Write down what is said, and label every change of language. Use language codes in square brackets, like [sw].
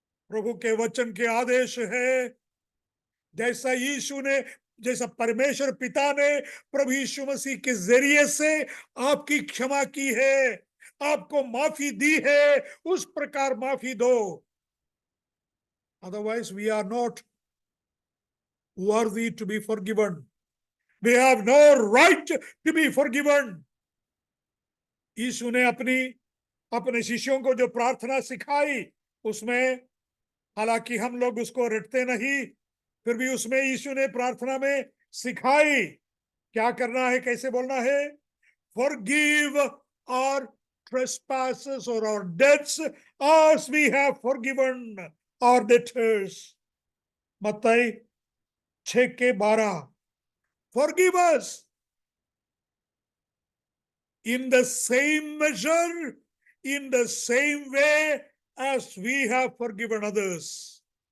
[hi] प्रभु के वचन के आदेश है, जैसा यीशु ने, जैसा परमेश्वर पिता ने प्रभु यीशु मसीह के जरिए से आपकी क्षमा की है, आपको माफी दी है, उस प्रकार माफी दो। [en] Otherwise we are not worthy to be forgiven. We have no right to be forgiven। [hi] यीशु ने अपने शिष्यों को जो प्रार्थना सिखाई, उसमें, हालांकि हम लोग उसको रटते नहीं, फिर भी उसमें यीशु ने प्रार्थना में सिखाई क्या करना है, कैसे बोलना है। [en] Forgive our trespasses or our debts as we have forgiven our debtors। [hi] मत्ती 6:12। [en] Forgive us in the same measure, in the same way as we have forgiven others।